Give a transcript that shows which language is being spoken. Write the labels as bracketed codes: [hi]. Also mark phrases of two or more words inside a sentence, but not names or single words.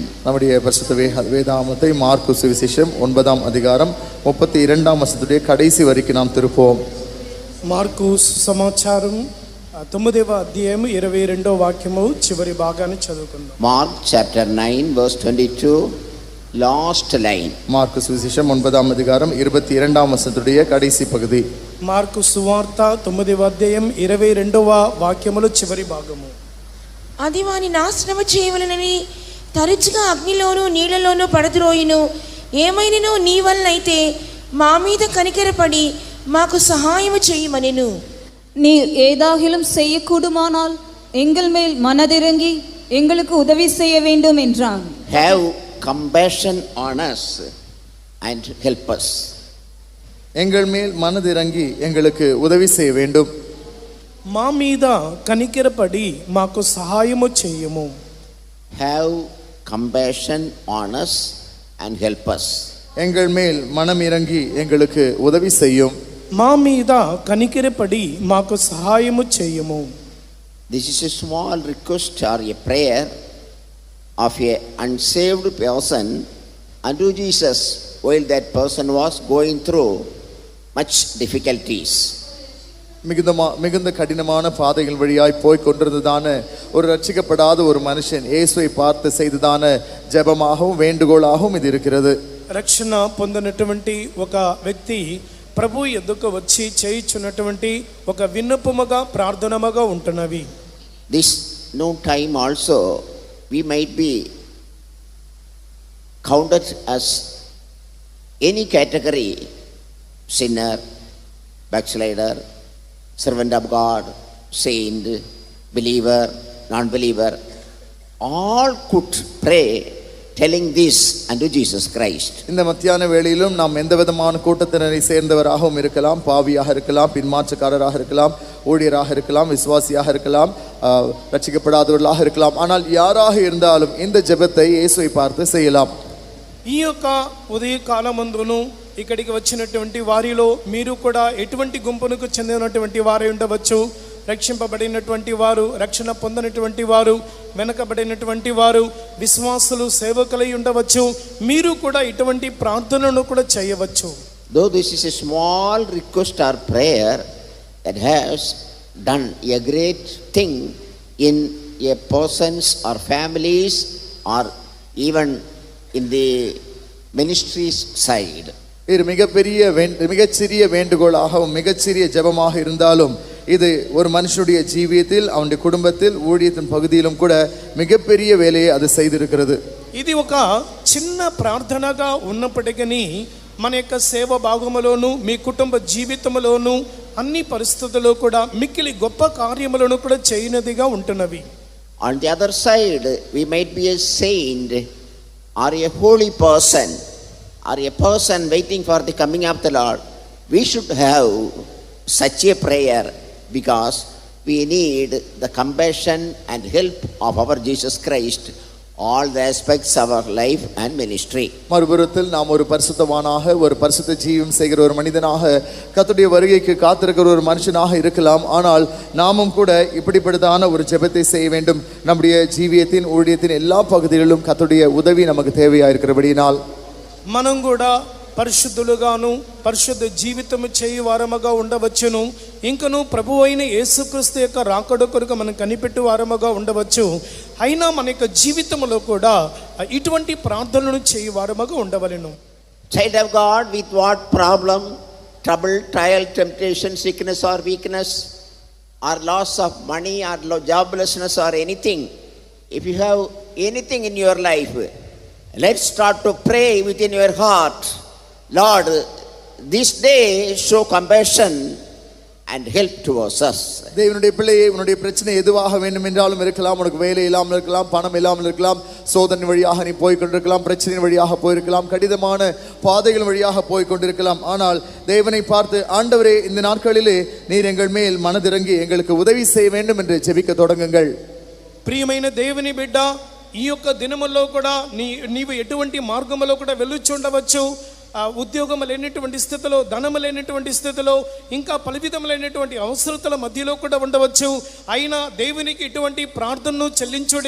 [ta] நம்முடைய பரிசுத்த வேதாகமத்தை மார்க்கு சுவிசேஷம் 9ஆம் அதிகாரம் 32ஆம் வசனத்துடைய கடைசி வரைக்கும் நாம் திருப்புவோம். [te] మార్కు సమాచారం 9వ అధ్యాయం 22వ వాక్యము చివరి భాగాన్ని చదువుకుందాం. [en] Mark chapter 9 verse 22, last line. [ta] மார்க்கு சுவிசேஷம் 9ஆம் அதிகாரம் 22ஆம் வசனத்துடைய கடைசி பகுதி. [te] మార్కు సువార్త 9వ అధ్యాయం 22వ వాక్యములో చివరి భాగము. అది వాని నాశనము చేయవలనని తరచుగా అగ్నిలోను నీళ్లలోనూ పడద్రోయును. ఏమైనను నీ వల్లైతే మా మీద కనికరపడి మాకు సహాయము చేయమనెను. [ta] நீ ஏதாகிலும் செய்யக்கூடுமானால் எங்கள் மேல் மனதிறங்கி எங்களுக்கு உதவி செய்ய வேண்டும் என்றான். [en] Have compassion on us and help us. [ta] எங்கள் மேல் மனதிறங்கி எங்களுக்கு உதவி செய்ய வேண்டும். [te] మా మీద కనికరపడి మాకు సహాయము చేయము. [en] Have compassion on us and help us. [ta] எங்கள் மேல் மனம் இறங்கி எங்களுக்கு உதவி செய்யும். [te] మా మీద కనికరపడి మాకు సహాయము చేయము. [en] This is a small request or a prayer of a unsaved person unto Jesus while that person was going through much difficulties. [ta] மிகுந்த கடினமான பாதைகள் வழியாய் போய் கொண்டிருந்ததான ஒரு ரட்சிக்கப்படாத ஒரு மனுஷன் இயேசுவை பார்த்து செய்ததான ஜெபமாகவும் வேண்டுகோளாகவும் இது இருக்கிறது. [te] రక్షణ పొందినటువంటి ఒక వ్యక్తి ప్రభు ఎదుకు వచ్చి చేయుచున్నటువంటి ఒక విన్నపముగా ప్రార్థనముగా ఉంటున్నవి. [en] This no time also we might be counted as any category: sinner, backslider, servant of God, saint, believer, non-believer. All could pray telling this unto Jesus Christ. [ta] இந்த மத்தியான வேளையிலும் நாம் எந்த விதமான கூட்டத்தினரை சேர்ந்தவராகவும் இருக்கலாம், பாவியாக இருக்கலாம், பின்மாற்றக்காரராக இருக்கலாம், ஊழியராக இருக்கலாம், விசுவாசியாக இருக்கலாம், ரட்சிக்கப்படாதவர்களாக இருக்கலாம். ஆனால் யாராக இருந்தாலும் இந்த ஜெபத்தை இயேசுவை பார்த்து செய்யலாம். [te] ఈ యొక్క ఉదయ కాలమందును ఇక్కడికి వచ్చినటువంటి వారిలో మీరు కూడా ఎటువంటి గుంపునకు చెందినటువంటి వారై ఉండవచ్చు. రక్షింపబడినటువంటి వారు, రక్షణ పొందినటువంటి వారు, వెనకబడినటువంటి వారు, విశ్వాసులు, సేవకులై ఉండవచ్చు. మీరు కూడా ఇటువంటి ప్రార్థనను కూడా చేయవచ్చు. [en] Though this is a small request or prayer that has done a great thing in a person's or families or even in the ministry's side. [ta] இது மிகச்சிறிய வேண்டுகோளாகவும் மிகச்சிறிய ஜெபமாக இருந்தாலும் இது ஒரு மனுஷனுடைய ஜீவியத்தில் அவனுடைய குடும்பத்தில் ஊழியத்தின் பகுதியிலும் கூட மிகப்பெரிய வேலையை அது செய்திருக்கிறது. [te] ఇది ఒక చిన్న ప్రార్థనగా ఉన్నప్పటికీ మన యొక్క సేవ భాగములోను మీ కుటుంబ జీవితంలోను అన్ని పరిస్థితుల్లో కూడా మిక్కిలి గొప్ప కార్యములను కూడా చేయనదిగా ఉంటున్నవి. [en] On the other side, we might be a saint or a holy person or a person waiting for the coming of the Lord. We should have such a prayer because we need the compassion and help of our Jesus Christ all the aspects of our life and ministry. [ta] மறுபுறத்தில் நாம் ஒரு பரிசுத்தவானாக ஒரு பரிசுத்த ஜீவம் செய்கிற ஒரு மனிதனாக கர்த்தருடைய வருகைக்கு காத்திருக்கிற ஒரு மனுஷனாக இருக்கலாம். ஆனால் நாமும் கூட இப்படிப்பட்டதான ஒரு ஜெபத்தை செய்ய வேண்டும். நம்முடைய ஜீவியத்தின் ஊழியத்தின் எல்லா பகுதிகளிலும் கர்த்தருடைய உதவி நமக்கு தேவையா இருக்கிறபடியினால் [te] మనం కూడా పరిశుద్ధులుగాను పరిశుద్ధ జీవితము చేయు వారముగా ఉండవచ్చును. ఇంకను ప్రభు అయిన యేసుక్రీస్తు యొక్క రాకడ కొరకు మనం కనిపెట్టు వారముగా ఉండవచ్చు. అయినా మన యొక్క జీవితంలో కూడా ఇటువంటి ప్రార్థనలను చేయు వారముగా ఉండవలెను. [en] Child of God, with what problem, trouble, trial, temptation, sickness or weakness or loss of money or joblessness or anything, if you have anything in your life, let's start to pray within your heart. Lord, this day show compassion and help towards us. [ta] தேவனுடைய பிள்ளையே, உன்னுடைய பிரச்சனை எதுவாக வேண்டும் என்றாலும் இருக்கலாம். உனக்கு வேலை இல்லாமல் இருக்கலாம், பணம் இல்லாமல் இருக்கலாம், சோதனை வழியாக நீ போய் கொண்டிருக்கலாம், பிரச்சனை வழியாக போயிருக்கலாம், கடினமான பாதைகள் வழியாக போய் கொண்டிருக்கலாம். ஆனால் தேவனை பார்த்து, ஆண்டவரே, இந்த நாட்களிலே நீர் எங்கள் மேல் மனதிறங்கி எங்களுக்கு உதவி செய்ய வேண்டும் என்று ஜெபிக்க தொடங்குங்கள். [te] ప్రియమైన దేవుని బిడ్డ, ఈ యొక్క దినములో కూడా నీవు ఎటువంటి మార్గములో కూడా వెళ్ళుచుండవచ్చు. ఉద్యోగం లేనటువంటి స్థితిలో, ధనము లేనటువంటి స్థితిలో, ఇంకా పలు విధములైనటువంటి అవసరతల మధ్యలో కూడా ఉండవచ్చు. అయినా దేవునికి ఇటువంటి ప్రార్థనను చెల్లించుడి.